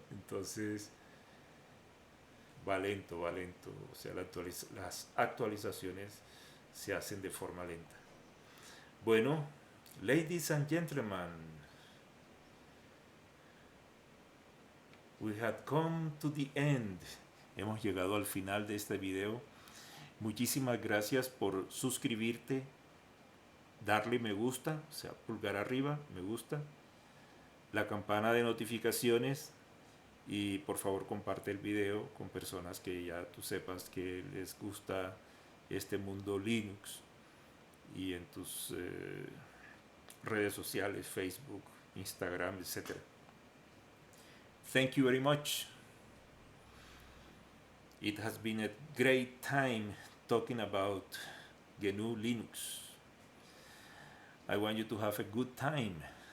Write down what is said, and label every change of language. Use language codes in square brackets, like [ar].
[es] Entonces va lento, o sea, las actualizaciones se hacen de forma lenta. [en] Bueno, ladies and gentlemen, we had come to the end. [es] Hemos llegado al final de este video. Muchísimas gracias por suscribirte, darle me gusta, o sea, pulgar arriba, me gusta, la campana de notificaciones y por favor comparte el video con personas que ya tú sepas que les gusta este mundo Linux y en tus redes sociales, Facebook, Instagram, etc. [en] Thank you very much. It has been a great time talking about GNU Linux. I want you to have a good time.